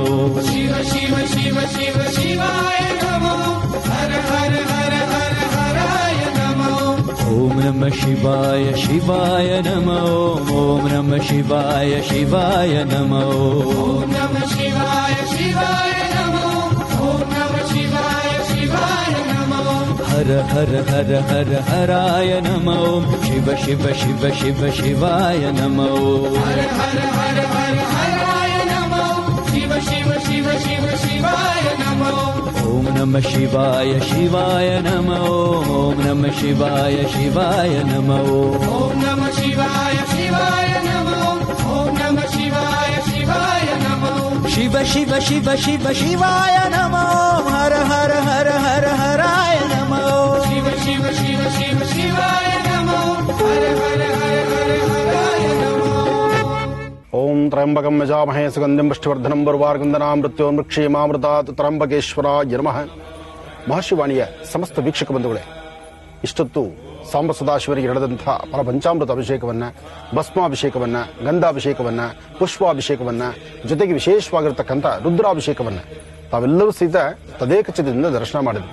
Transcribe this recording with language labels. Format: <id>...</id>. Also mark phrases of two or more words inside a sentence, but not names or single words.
<sa>शिव शिव शिव शिव शिवाय नमः हर हर हर हर हराय नमः ಓಂ ನಮಃ ಶಿವಾಯ ಶಿವಾಯ ನಮೋ ಓಂ ನಮಃ ಶಿವಾಯ ಶಿವಾಯ ನಮೋ ಓಂ ನಮಃ ಶಿವಾಯ ಶಿವಾಯ ನಮೋ ಓಂ ನಮಃ ಶಿವಾಯ ಶಿವಾಯ ನಮೋ ಹರ ಹರ ಹರ ಹರ ಹರಾಯ ನಮೋ ಶಿವ ಶಿವ ಶಿವ ಶಿವ ಶಿವಾಯ ನಮೋ ಹರ ಹರ ಹರ ಹರ ಹರಾಯ ನಮೋ ಶಿವ ಶಿವ ಶಿವ ಶಿವ ಶಿವಾಯ ನಮೋ ಓಂ ನಮಃ ಶಿವಾಯ ಶಿವಾಯ ನಮೋ ಓಂ ನಮಃ ಶಿವಾಯ ಶಿವಾಯ ನಮೋ ಓಂ ನಮಃ ಶಿವಾಯ ಶಿವಾಯ ನಮೋ ಓಂ ನಮಃ ಶಿವಾಯ ಶಿವಾಯ ನಮೋ ಶಿವ ಶಿವ ಶಿವ ಶಿವ ಶಿವಾಯ ನಮೋ ಹರ ಹರ ಹರ ಹರ ಹರಾಯ ನಮೋ ಶಿವ ಶಿವ ಶಿವ ಶಿವ ಶಿವಾಯ ನಮೋ ಹರ ಹರ ಹರ ಹರ ಹರಾಯ ನಮೋ ಓಂ ತ್ರಯಂಬಕಂ ಯಜಾಮಹೇ ಸುಗಂಧಿಂ ಪುಷ್ಟಿವರ್ಧನಂ ಉರ್ವಾರುಕಂದನಾಂ ಮೃತ್ಯೋರ್ಮೃಕ್ಷೀಮಾಮೃತಾತ್ ತ್ರ್ಯಂಬಕೇಶ್ವರಾಯ ನಮಃ.</sa> <kn>ಮಹರ್ಷಿವಾಣಿಯ ಸಮಸ್ತ ವೀಕ್ಷಕ ಬಂಧುಗಳೇ, ಇಷ್ಟೊತ್ತು ಸಾಂಬ ಸದಾಶಿವರಿಗೆ ನಡೆದಂತಹ ಪರಪಂಚಾಮೃತ ಅಭಿಷೇಕವನ್ನ, ಭಸ್ಮಾಭಿಷೇಕವನ್ನ, ಗಂಧಾಭಿಷೇಕವನ್ನ, ಪುಷ್ಪಾಭಿಷೇಕವನ್ನ, ಜೊತೆಗೆ ವಿಶೇಷವಾಗಿರತಕ್ಕಂಥ ರುದ್ರಾಭಿಷೇಕವನ್ನ ತಾವೆಲ್ಲರೂ ಸಹಿತ ತದೇಕಚಿತದಿಂದ ದರ್ಶನ ಮಾಡಿದ್ವಿ.</kn>